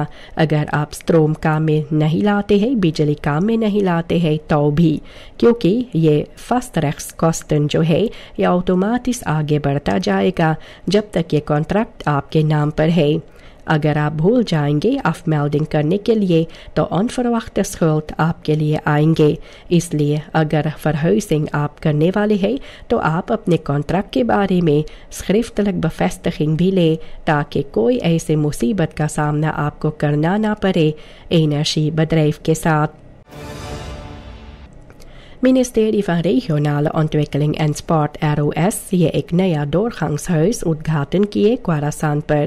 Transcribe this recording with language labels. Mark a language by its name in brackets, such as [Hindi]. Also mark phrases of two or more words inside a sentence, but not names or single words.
[Caribbean Hindustani] अगर आप स्ट्रोम काम में नहीं लाते हैं, बिजली काम में नहीं लाते हैं तो भी, क्योंकि ये [Dutch] vast recht kosten [Caribbean Hindustani] जो है ये ऑटोमेटिक आगे बढ़ता जाएगा जब तक ये कॉन्ट्रैक्ट आपके नाम पर है। अगर आप भूल जाएंगे afmelding करने के लिए तो [Dutch] onverwachte schuld [Caribbean Hindustani] आपके लिए आएंगे। इसलिए अगर verhuizing आप करने वाले हैं तो आप अपने कॉन्ट्रैक्ट के बारे में [Dutch] schriftelijk bevestiging [Caribbean Hindustani] भी लें ताकि कोई ऐसे मुसीबत का सामना आपको करना ना पड़े energiebedrijf के साथ। [Dutch] Ministerie van Regionale Ontwikkeling en Sport ROS [Caribbean Hindustani] ये एक नया doorgangshuis उद्घाटन किए क्वारासान पर।